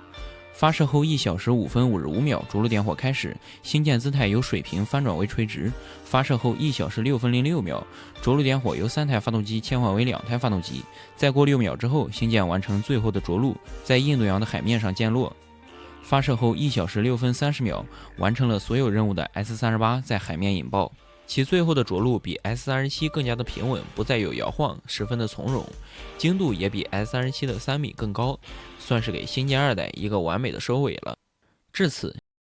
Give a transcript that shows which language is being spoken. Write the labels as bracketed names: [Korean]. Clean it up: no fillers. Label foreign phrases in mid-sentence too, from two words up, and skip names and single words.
[Chinese] 發射後1小時5分55秒，着陸點火開始，星艦姿態由水平翻轉為垂直。發射後1小時6分06秒，着陸點火由3台發動機切換為2台發動機。再過6秒之後，星艦完成最後的着陸，在印度洋的海面上降落。發射後1小時6分30秒，完成了所有任務的 S-38 在海面引爆。其最後的着陸比 S-37更加的平穩，不再有搖晃，十分的從容，精度也比 S-37的3米更高，算是給星艦2代一個完美的收尾了。至此，